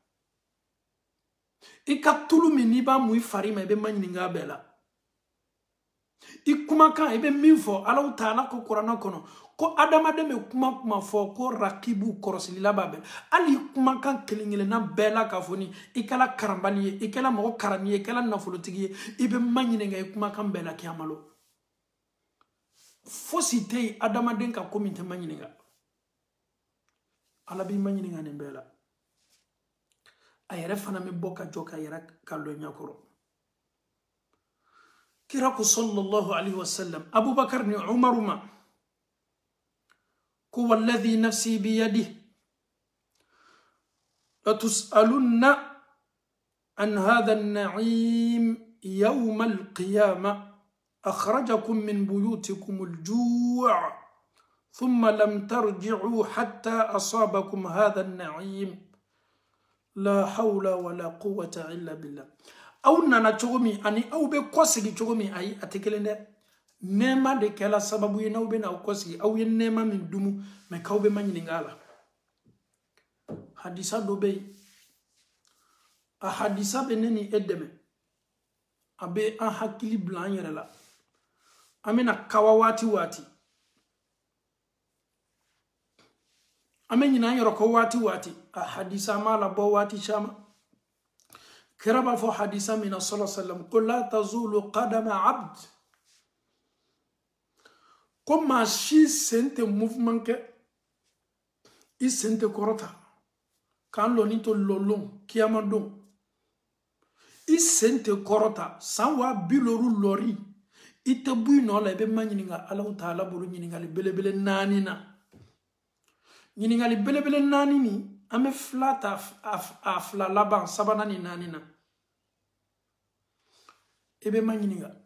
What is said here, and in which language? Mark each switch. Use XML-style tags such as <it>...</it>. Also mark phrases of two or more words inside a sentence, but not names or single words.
<bm>I ka tulu min n'i b'a mu i fari ma i bɛ ma ɲininka bɛɛ la i kumakan i bɛ min fɔ alaw taala ko kuranɛ kɔnɔ ko adamaden bɛ kuma fɔ ko rakibu kɔrɔsilila b'a bɛɛ hali i kumakan kelen kelenna bɛɛ la k'a fɔ ni i kɛla karanbali ye i kɛla mɔgɔ karanni ye i kɛla nafolotigi ye i bɛ ma ɲininka i kumakan bɛɛ la kiyamalo fosi tɛ yen adamaden ka ko min tɛ ma ɲininka ala b'i ma ɲininka nin bɛɛ la a yɛrɛ fana bɛ bɔ ka jɔ ka yɛrɛ ka lɔ ɲɛkɔrɔ kira ko</bm> <ar>صلى الله عليه وسلم</ar> <bm>abubakar ni umaru ma</bm> <ar>ko والذي نفسي بيده لتسألن عن هذا النعيم يوم القيامة أخرجكم من بيوتكم الجوع ثم لم ترجعوا حتى أصابكم هذا النعيم لا حول ولا قوة إلا بالله</ar> <bm>aw nana cogo min ani aw bɛ kɔsegi cogo min ayi a tɛ kelen dɛ nɛɛma de kɛla sababu ye n'aw bɛ na aw kɔsegi aw ye nɛɛma min dumu mɛ k'aw bɛ ma ɲininka a la hadisa dɔ bɛ yen a hadisa bɛ ne ni e dɛmɛ a bɛ an hakili bila an yɛrɛ la an bɛna kawa waati waati an bɛ ɲinɛ an yɛrɛ kɔ waati waati a hadisa ma labɔ waati caman kira b'a fɔ hadisa min na</bm> <ar>صلى الله عليه وسلم</ar> <bm>ko</bm> <ar>لا تزول قدما عبد</ar> <bm>ko maa si sen tɛ mouvement kɛ i sen tɛ kɔrɔta k'an lɔni to lɔlɔn kiyama don i sen tɛ kɔrɔta san 50 lɔri i tɛ bɔ i nɔ la i bɛ ma ɲininka Alahu Taala bolo ɲininkali belebele 4 na ɲininkali belebele 4 ni an bɛ fila ta a fila laban 3 ni 4 na i bɛ ma ɲininka</bm>